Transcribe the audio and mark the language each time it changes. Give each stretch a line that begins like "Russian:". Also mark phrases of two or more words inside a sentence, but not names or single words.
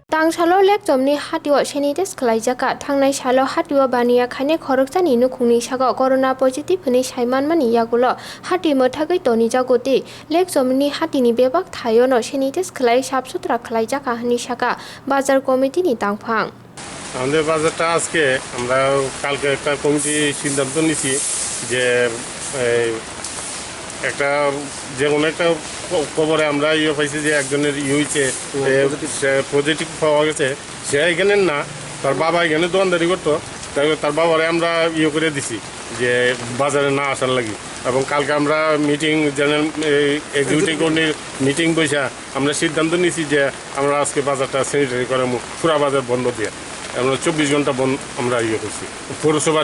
Kok Borok: थांसालो लेक जमनि हातिओ सेनिटाइज खलाइजाक्खा थांनाय सालो हातिओ बानिया खाने खरकजानि नुखुंनि सागो
English: corona positive
Kok Borok: हनि साइमानमानि यागुलो हाति मोथागै तनि जागोति लेक जमनि हातिनि बेबाक थायोनो सेनिटाइज खलाइ साफ सुथरा खलाइजाक्खा हनि साका बाजार कमिटिनि तांफां
Bangla: আমাদের বাজারটা আজকে আমরা কালকে একটা কমিটি সিদ্ধান্ত নিছি যে একটা যে কোনো একটা খবরে আমরা পাইছি যে একজনের হয়েছে পজিটিভ পাওয়া গেছে সে এখানে না তার বাবা এখানে দোকানদারি করতো তার বাবারে আমরা করে দিছি যে বাজারে না আসার লাগি এবং কালকে আমরা মিটিং
English: general executive
Bangla: কমিটির মিটিং বসে আমরা সিদ্ধান্ত নিছি যে আমরা আজকে বাজারটা স্যানিটারি করে পুরা বাজার বন্ধ দিয়ে আমরা 24 ঘন্টা বন্ধ আমরা করছি পৌরসভার